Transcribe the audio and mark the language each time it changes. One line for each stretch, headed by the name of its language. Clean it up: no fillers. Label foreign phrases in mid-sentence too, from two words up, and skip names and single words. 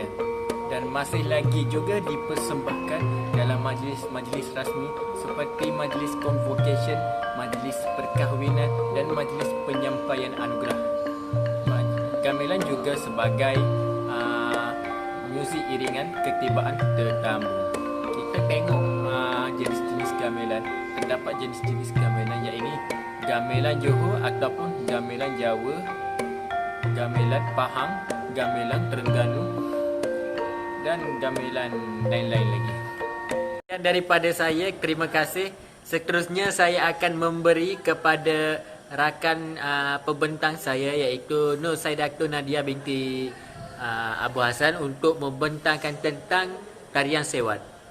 Malay: Dan masih lagi juga dipersembahkan dalam majlis-majlis rasmi seperti majlis convocation, majlis perkahwinan dan majlis penyampaian anugerah. Gamelan juga sebagai muzik iringan ketibaan tetamu. Kita tengok jenis-jenis gamelan. Terdapat jenis-jenis gamelan iaitu gamelan Johor ataupun gamelan Jawa, gamelan Pahang, gamelan Terengganu dan gamelan lain-lain lagi. Daripada saya, terima kasih. Seterusnya saya akan memberi kepada rakan pembentang saya iaitu Nur Saidatul Nadia binti Abu Hassan untuk membentangkan tentang tarian sewan.